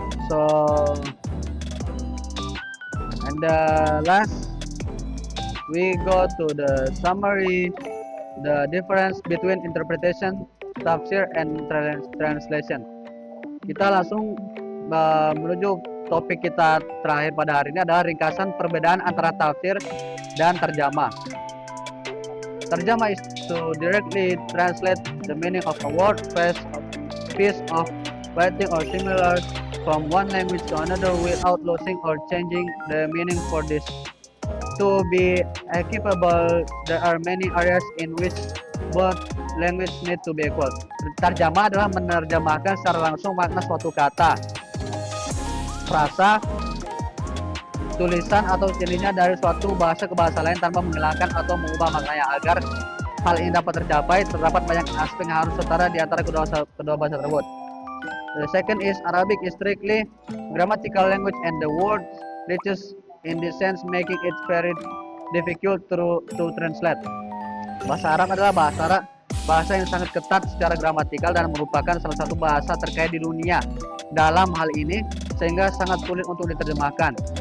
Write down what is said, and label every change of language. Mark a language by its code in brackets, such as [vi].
[en] So, and the last, we go to the summary, the difference between interpretation, tafsir, and translation. [id] Kita langsung menuju topik kita terakhir pada hari ini, adalah ringkasan perbedaan antara tafsir dan terjemah. [en] Terjemah is to directly translate the meaning of a word, phrase, piece of writing or similar from one language to another without losing or changing the meaning. For this to be equitable, there are many areas in which both language need to be equal. [id] Terjemah adalah menerjemahkan secara langsung makna suatu kata, frasa, tulisan atau jenisnya dari suatu bahasa ke bahasa lain tanpa menghilangkan atau mengubah maknanya. Agar hal ini dapat tercapai, terdapat banyak aspek yang harus setara di antara kedua bahasa tersebut. [en] The second is Arabic is strictly grammatical language, and the word riches in this sense, making it very difficult to translate. [id] Bahasa Arab adalah bahasa yang sangat ketat secara gramatikal dan merupakan salah satu bahasa terkait di dunia dalam hal ini, sehingga sangat sulit untuk diterjemahkan.